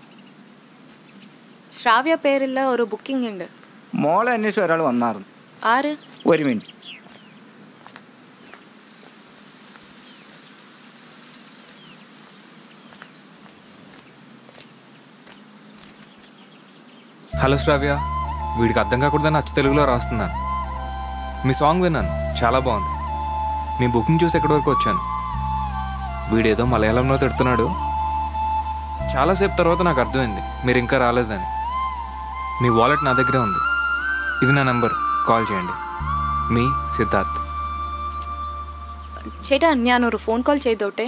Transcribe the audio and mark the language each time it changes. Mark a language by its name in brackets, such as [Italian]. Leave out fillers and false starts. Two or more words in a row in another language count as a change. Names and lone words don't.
[Malayalam] ശ്രാവ്യ പേരിൽ ഒരു ബുക്കിംഗ് ഉണ്ട്. മോളെ അന്വേഷിച്ച് ഒരാൾ വന്നായിരുന്നു. ആര്? ഒരു മിനിറ്റ്. [Telugu] హలో శ్రావ్య, వీడికి అర్థం కాకూడదని అచ్చ తెలుగులో రాస్తున్నాను. మీ సాంగ్ విన్నాను, చాలా బాగుంది. మీ బుకింగ్ చూసి ఎక్కడి వరకు వచ్చాను. వీడేదో మలయాళంలో తిడుతున్నాడు. చాలాసేపు తర్వాత నాకు అర్థమైంది మీరు ఇంకా రాలేదని. మీ వాలెట్ నా దగ్గరే ఉంది. ఇది నా నెంబర్, కాల్ చేయండి. మీ సిద్ధార్థ్. [Malayalam] ചേട്ടാ ഞാനൊരു [English] phone call [Malayalam] ചെയ്തോട്ടെ?